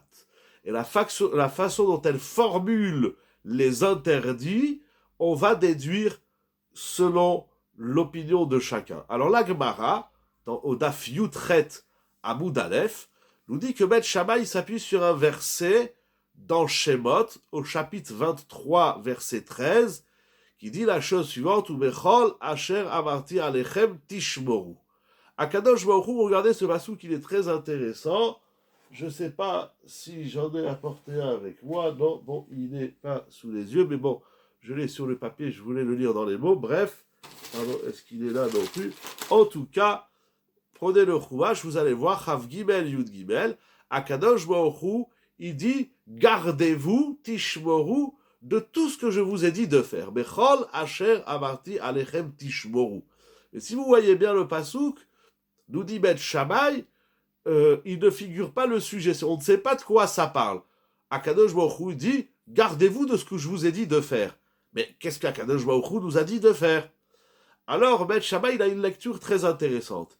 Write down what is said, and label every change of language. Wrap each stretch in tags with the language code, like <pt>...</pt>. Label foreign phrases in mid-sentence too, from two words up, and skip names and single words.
<fr>Et la façon dont elle formule les interdits, on va déduire selon l'opinion de chacun. Alors la Gemara, au</fr> <he>דף יט עמוד אלף,</he> <fr>nous dit que Bet Shammai s'appuie sur un verset dans Shemot, au chapitre 23, verset 13, qui dit la chose suivante,</fr> <he>ובכל אשר אמרתי אליכם תשמרו. הקדוש ברוך הוא,</he> <fr>regardez ce passouk, il est très intéressant. Je ne sais pas si j'en ai apporté un avec moi. Non, bon, il n'est pas sous les yeux, mais bon, je l'ai sur le papier, je voulais le lire dans les mots. Bref, pardon, est-ce qu'il est là non plus? En tout cas, prenez le Chumash, vous allez voir,</fr> <he>כף גימל, יוד גימל, הקדוש ברוך הוא,</he> <fr>il dit, gardez-vous, tishmoru, de tout ce que je vous ai dit de faire.</fr> <he>בכל אשר אמרתי אליכם תשמרו.</he> <fr>Et si vous voyez bien le passouk, nous dit Bet Shammai, il ne figure pas le sujet. On ne sait pas de quoi ça parle.</fr> <he>הקדוש ברוך הוא</he> <fr>dit, gardez-vous de ce que je vous ai dit de faire. Mais qu'est-ce qu'</fr> <he>הקדוש ברוך הוא</he> <fr>nous a dit de faire? Alors, Bet Shammai, il a une lecture très intéressante.</fr>